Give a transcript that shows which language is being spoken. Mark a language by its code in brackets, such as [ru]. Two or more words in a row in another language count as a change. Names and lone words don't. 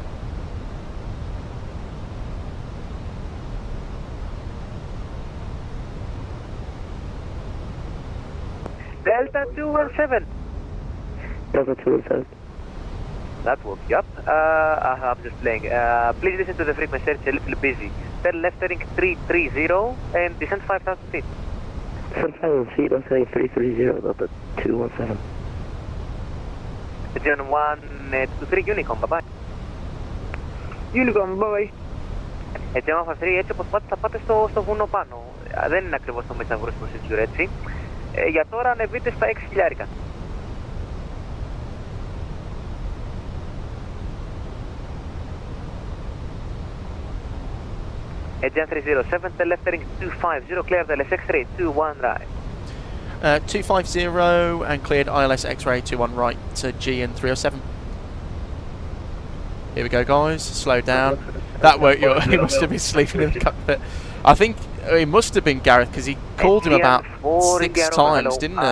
[en] Delta 217. Delta 217. That woke you up. I'm just playing. Please listen to the frequency, it's a little busy. Then left heading 330 and descent 5000 feet. Descent 5000 feet, left heading 330, Delta 217. Aegean 123 Unicom, bye bye. Unicom, bye bye. [el] Aegean 153, έτσι όπως πάτε θα πάτε στο βουνό πάνω. Δεν είναι ακριβώς το Μεσαβούρος Procedure, έτσι. Για τώρα ανεβείτε στα 6.000. [en] Aegean 307, the left heading 250, clear the LSX-ray 21 right. 250 and cleared ILS-X-ray 21 right to Aegean 307. Here we go, guys, slow down. That woke you up, he must have been sleeping in the cockpit. I think it must have been Gareth because he called him about 6 times, didn't he?